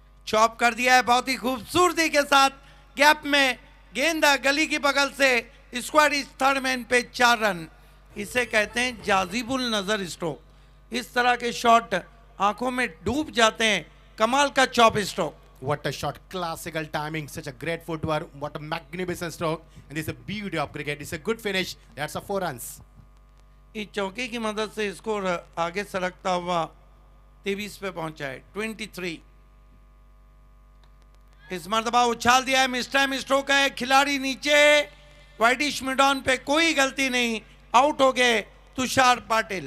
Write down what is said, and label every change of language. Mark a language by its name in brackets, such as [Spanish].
[Hindi] Chop कर दिया है बहुत ही खूबसूरती के साथ, गैप में गेंद गली की बगल से, स्क्वाड इस थर्ड मैन पे 4 रन। इसे कहते हैं जाजिबुल नजर स्ट्रोक। इस तरह के शॉट आंखों में डूब जाते हैं, कमाल का chop stroke. [English] What a shot, classical timing, such a great footwork, what a magnificent stroke, and this is a beauty of cricket. It's a good finish. That's a 4 runs. [Hindi] इस चौके की मदद से स्कोर आगे सरकता हुआ 23 पे पहुंचा है, 23। इस मरतबा उछाल दिया है, मिस टाइम स्ट्रोक है, खिलाड़ी नीचे, वाइडिश मिडॉन पे कोई गलती नहीं, आउट हो गए तुषार पाटिल।